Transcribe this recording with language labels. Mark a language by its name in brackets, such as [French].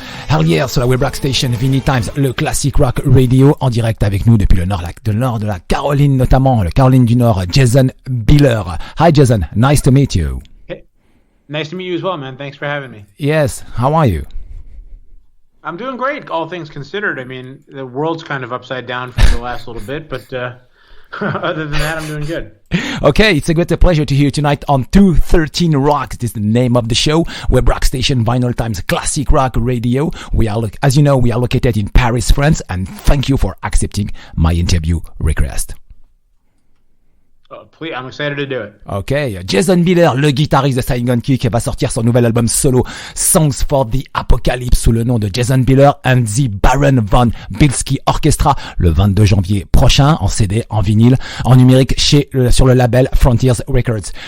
[French] HELLYEAH sur la web rock station Vinyl Times, le classic rock radio, en direct avec nous depuis le nord de la Caroline, notamment le Caroline du Nord, Jason Bieler. [English] Hi Jason, nice to meet you. Hey, nice to meet you as well, man. Thanks for having me. Yes, how are you? I'm doing great, all things considered. I mean, the world's kind of upside down for the last little bit, but other than that, I'm doing good. Okay, it's a great pleasure to hear you tonight on 213 Rock. This is the name of the show. Web rock station, Vinyl Times Classic Rock Radio. We are, as you know, we are located in Paris, France, and thank you for accepting my interview request. Oh, please, I'm excited to do it. [French] Ok, Jason Bieler, le guitariste de SAIGON, qui va sortir son nouvel album solo Songs for the Apocalypse sous le nom de Jason Bieler and the Baron von Bielski Orchestra le 22 janvier prochain en CD, en vinyle, en numérique sur le label Frontiers Records.